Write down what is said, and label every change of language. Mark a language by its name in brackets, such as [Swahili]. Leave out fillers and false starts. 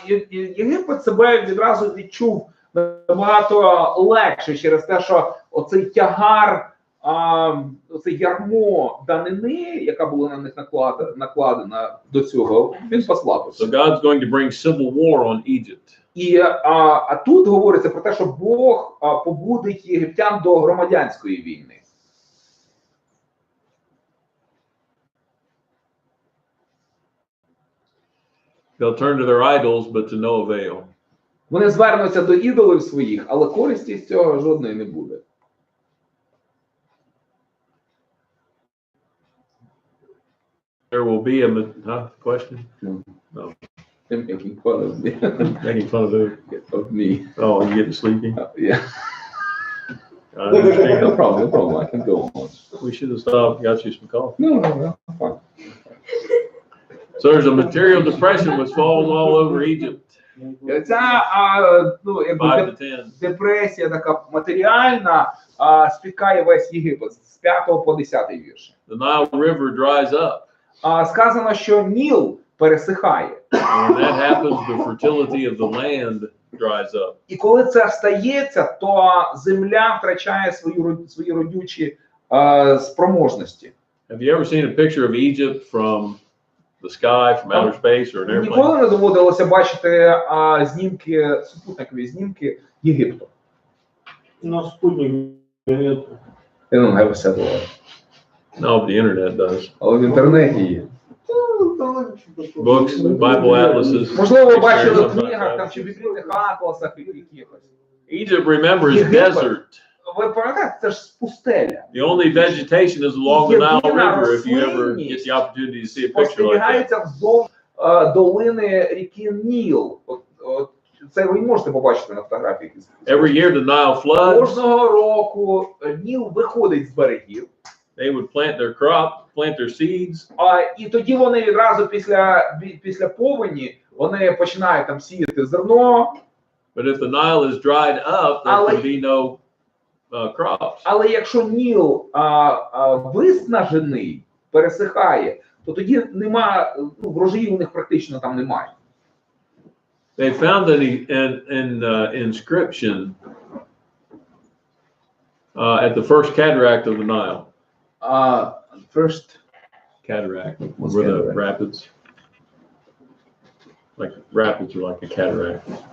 [Ukrainian] Єгипет себе відразу відчув набагато легше через те, що оцей тягар, оце ярмо данини, яка була на них накладена до цього, він послабився. [English] So God's going to bring civil war on Egypt. [Ukrainian] І тут говориться про те, що Бог побудить єгиптян до громадянської війни. [English] They'll turn to their idols, but to no avail. [Ukrainian] Вони звернуться до ідолів своїх, але користі з цього жодної не буде. [English] There will be a question? No. They're making fun of me. Making fun of who? Of me. Oh, you getting sleepy? Yeah. I understand. No problem. I can go on. We should have stopped, got you some coffee. No, fine. So there's a material depression which falls all over Egypt. [Ukrainian] Ця [English] 5 to 10. [Ukrainian] депресія така матеріальна спікає весь Єгипет з 5 по 10 вірш. [English] The Nile River dries up. [Ukrainian] Сказано, що Ніл пересихає. [English] And when that happens, the fertility of the land dries up. [Ukrainian] І коли це стається, то земля втрачає свої родючі спроможності. [English] Have you ever seen a picture of Egypt from the sky, from outer space, or an airplane? [Ukrainian] Ніколи не доводилося бачити знімки, супутникові знімки Єгипту. [Russian] На спутник нет. Я [English] don't have a satellite. No, but the internet does. [Ukrainian] Але в інтернеті є. [English] Books, Bible atlases. [Ukrainian] Можливо, ви бачили в книгах там, чи в біблійних атласах якихось. [English] Egypt, remember, is desert. [Ukrainian] Ви пам'ятаєте, це ж пустеля. [English] The only vegetation is along the Nile River, if you ever get the opportunity to see a picture like that. [Ukrainian] Спостерігається вздовж долини ріки Ніл. Це ви можете побачити на фотографії. [English] Every year the Nile floods. [Ukrainian] Кожного року Ніл виходить з берегів. [English] They would plant their crop, plant their seeds. [Ukrainian] І тоді вони відразу після повені вони починають там сіяти зерно. [English] But if the Nile is dried up, there can be no crops. [Ukrainian] Але якщо Ніл виснажений, пересихає, то тоді нема, врожаїв у них практично там немає. [English] They found an inscription at the first cataract of the Nile. First Cataract, What's where the cataract? rapids, like rapids are like a cataract.